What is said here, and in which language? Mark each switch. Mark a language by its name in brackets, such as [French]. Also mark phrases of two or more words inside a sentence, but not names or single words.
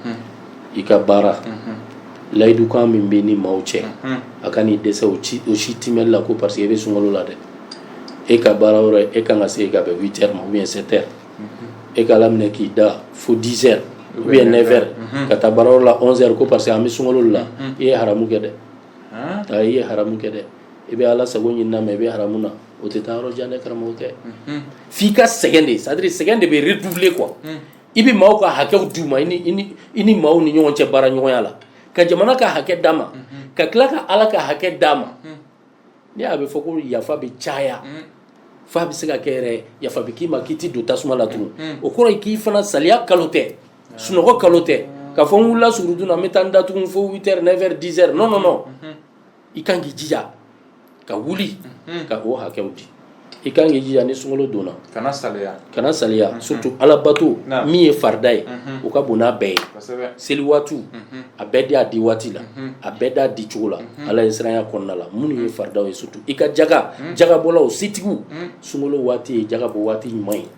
[Bambara] i ka baara layidukan min bɛ ni maaw cɛ a ka n'i dɛsɛ o si timɛli la ko [French] parce que [Bambara] i bɛ sunkalo la dɛ e ka baara yɔrɔ e kan ka se ka bɛn 8 heures ma [French] ou bien [Bambara] 7 heures e ka laminɛ k'i da fo 10 heures [French] ou bien [Bambara] 9 heures ka taa baara yɔrɔ la 11 heures ko [French] parce que [Bambara] an bɛ sunkalo la i ye haramu kɛ dɛ i ye haramu kɛ dɛ i bɛ ala sago ɲini na mais i bɛ haramu na o tɛ taa yɔrɔ jan dɛ karamɔgɔkɛ f'i ka sɛgɛn de [French] c'est à dire [Bambara] sɛgɛn de bɛ [French] redoubler quoi [Bambara] i bɛ maaw ka hakɛw d'u ma i ni maaw ni ɲɔgɔn cɛ baara ɲɔgɔnya la ka jamana ka hakɛ d'a ma ka tila ka ala ka hakɛ d'a ma ni a bɛ fɔ ko yafa bɛ caya f'a bɛ se ka kɛ yɛrɛ yafa bɛ k'i ma k'i tɛ don tasuma la tugun o kɔrɔ ye k'i fana saliya kalo tɛ sunɔgɔ kalo tɛ ka fɔ n wulila surudun na n bɛ taa n da tugun fo 8 heures 9 heures 10 heures [French] non non non [Bambara] i kan k'i jija ka wuli ka o hakɛw di i kan k'i jija ni sunkalo donna kana saliya surtout alabato min ye farida ye o ka bon n'a bɛɛ ye seli waatiw a bɛɛ d'a di waati la a bɛɛ d'a di cogo la ala ye siranya kɔnɔna la minnu ye faridaw ye surtout i ka jagabɔlaw setigiw sunkalo waati ye jagabɔ waati ɲuman ye